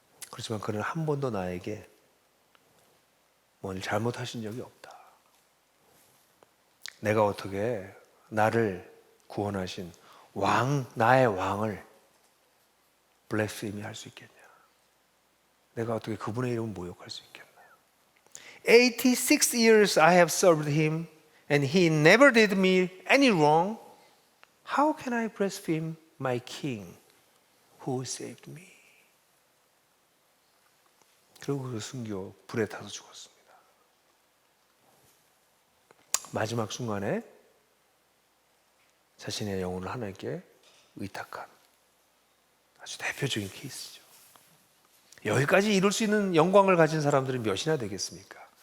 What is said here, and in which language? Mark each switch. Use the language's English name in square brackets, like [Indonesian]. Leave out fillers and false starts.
[Korean] 그렇지만 그는 한 번도 나에게 뭘 잘못하신 적이 없다. 내가 어떻게 나를 구원하신 나의 왕을 블레스이미 할 수 있겠냐? 내가 어떻게 그분의 이름을 모욕할 수 있겠나? [English] 86 years I have served him and he never did me any wrong. How can I blaspheme my king who saved me? [Korean] 그리고 그 순교 불에 타서 죽었습니다. 마지막 순간에 자신의 영혼을 하나님께 의탁한 아주 대표적인 케이스죠. 여기까지 이룰 수 있는 영광을 가진 사람들이 몇이나 되겠습니까?